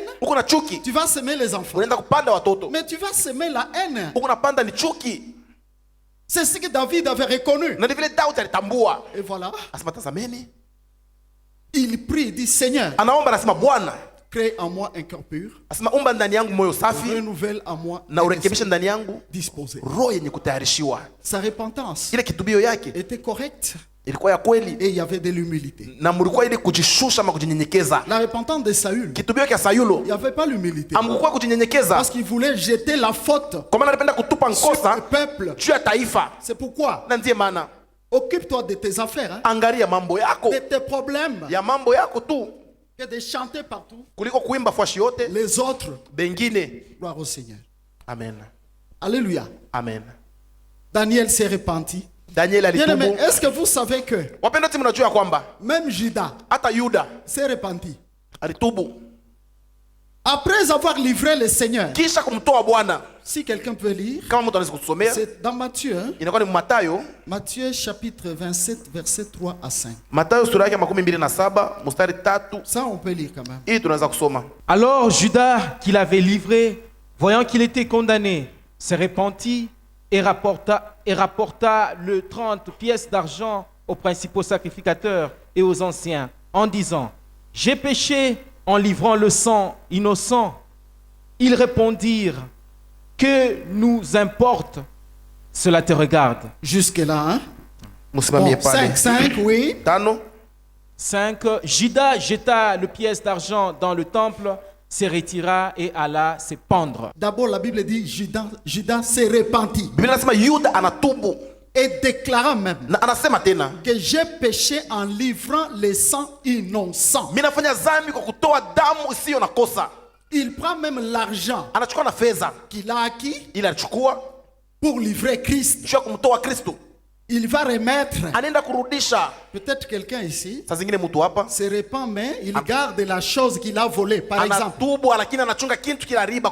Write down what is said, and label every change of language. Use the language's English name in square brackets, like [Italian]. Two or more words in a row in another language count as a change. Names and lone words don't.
[Swahili] Uko na chuki, [French] tu vas s'aimer les enfants. [Swahili] unaenda kupanda watoto. [French] Mais tu vas s'aimer la haine. [Swahili] Uko napanda ni chuki, [French] C'est ce que David avait reconnu. [Swahili] na ni vile Daudi alitambua. [French] Et voilà, [Swahili] Asema tazameni, [French] il prie, il dit Seigneur, [Swahili] anaomba, anasema Bwana, [French] crée en moi un cœur pur, [Swahili] asema umba ndani yangu moyo safi [French] renouvelle en moi [Swahili] na [French] un [Swahili] urekebishe [French] esprit [Swahili] ndani yangu [French] disposé. [Swahili] roho yenye kutayarishiwa. [French] Sa repentance [Swahili] Ile kitubio yake [French] était correcte [Swahili] ilikuwa ya kweli, [French] et il y avait de l'humilité. [Swahili] na mlikuwa ili kujishusha ama kujinyenyekeza. [French] La repentance de Saül, [Swahili] Kitubio cha Sayulo [French] il n'y avait pas l'humilité. [Swahili] amkuwa kujinyenyekeza, [French] Parce qu'il voulait jeter la faute [Swahili] kwa maana alipenda kutupa [French] sur le [Swahili] nkosa [French] peuple. [Swahili] juu ya taifa. [French] C'est pourquoi, [Swahili] Na ndiye maana [French] occupe-toi de tes affaires, hein, [Swahili] angalia mambo yako [French] de tes problèmes, [Swahili] ya mambo yako tu [French] que de chanter partout. [Swahili] kuliko kuimba fashi yote [French] Les autres, [Swahili] bengine. [French] gloire au Seigneur. [Swahili] Amen, Alléluia. amen. [French] Daniel s'est repenti. [Swahili] Daniel [French] Bien aimé, [Swahili] alitubu. [French] est-ce que vous savez que [Swahili] Wapenda timu, najua kwamba [French] même Judas [Swahili] hata Yuda [French] s'est repenti [Swahili] alitubu [French] après avoir livré le Seigneur? [Swahili] kisha kumtoa Bwana. [French] Si quelqu'un peut lire, [Swahili] Kama mtu anaweza kutusomea, [French] c'est dans Matthieu, hein? [Swahili] inakuwa ni Mathayo, [French] Matthieu chapitre 27, versets 3 à 5. [Swahili] Mathayo sura yake 27 mstari 3. [French] Ça, on peut lire quand même. [Swahili] Hii tunaweza kusoma. [French] Alors Judas, qui l'avait livré, voyant qu'il était condamné, se repentit et rapporta le 30 pièces d'argent aux principaux sacrificateurs et aux anciens, en disant, « J'ai péché en livrant le sang innocent. » Ils répondirent, « Que nous importe? Cela te regarde. » Jusque-là, hein? [Swahili] Msimamie [French] Bon, [Swahili] pale. [French] 5, oui. [Swahili] Tano. 5. [French] Judas jeta le pièce d'argent dans le temple, se retira et alla se pendre. D'abord, la Bible dit Judas s'est repenti [Swahili] Biblia inasema Yuda anatubu [French] et déclara même [Swahili] na anasema tena, [French] que j'ai péché en livrant le sang innocent. [Swahili] mimi nafanya dhambi kwa kutoa damu isiyo na kosa. [French] Il prend même l'argent [Swahili] Anachukua na fedha [French] qu'il a acquis [Swahili] ili alichukua [French] pour livrer Christ. [Swahili] juu ya kumtoa Kristo, [French] Il va remettre. [Swahili] anaenda kurudisha. [French] Peut-être quelqu'un ici [Swahili] Saa zingine mtu hapa [French] se repent, mais il garde la chose qu'il a volée. Par exemple, [Swahili] anatubu, lakini anachunga kitu kila riba.